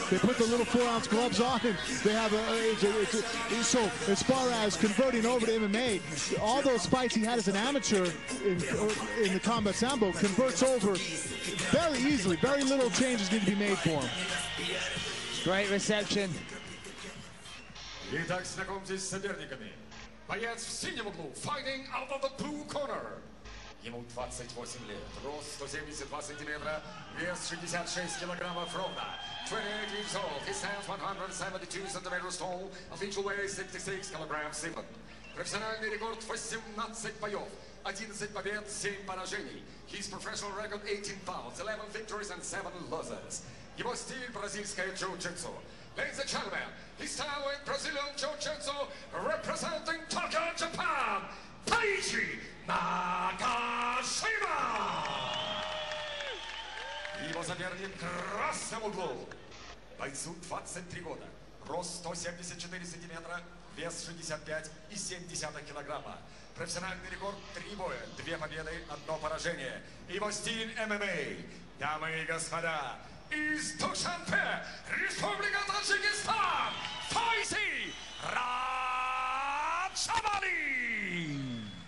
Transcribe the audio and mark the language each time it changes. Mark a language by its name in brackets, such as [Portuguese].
[English] They put the little 4-ounce gloves on, and they have so as far as converting over to MMA, all those fights he had as an amateur in the combat Sambo converts over very easily. Very little changes need to be made for him. Great reception. [Russian] Итак, знакомьтесь с соперниками. Боец в синем углу, [English] fighting out of the blue corner. [Russian] Ему 28 лет, рост 172 сантиметра, вес 66 килограммов ровно. [English] 28 years old, he stands 172 centimeters tall, official weight 66 kilograms even. [Russian] Профессиональный рекорд 18 боев, 11 побед, 7 поражений. [English] His professional record 18 pounds, 11 victories and 7 losses. [Russian] Его стиль бразильское джиу-джитсу. [English] Ladies and gentlemen, he's style with Brazilian jiu-jitsu, representing Tokyo, Japan, Taiji Nakashima! [Russian] Его соперник в красном углу. Бойцу 23 года, рост 174 сантиметра, вес 65,7 килограмма. Профессиональный рекорд 3 боя, 2 победы, 1 поражение. Его стиль ММА. Дамы и господа, из Душанбе, Республика Таджикистан, Файзи Раджабали!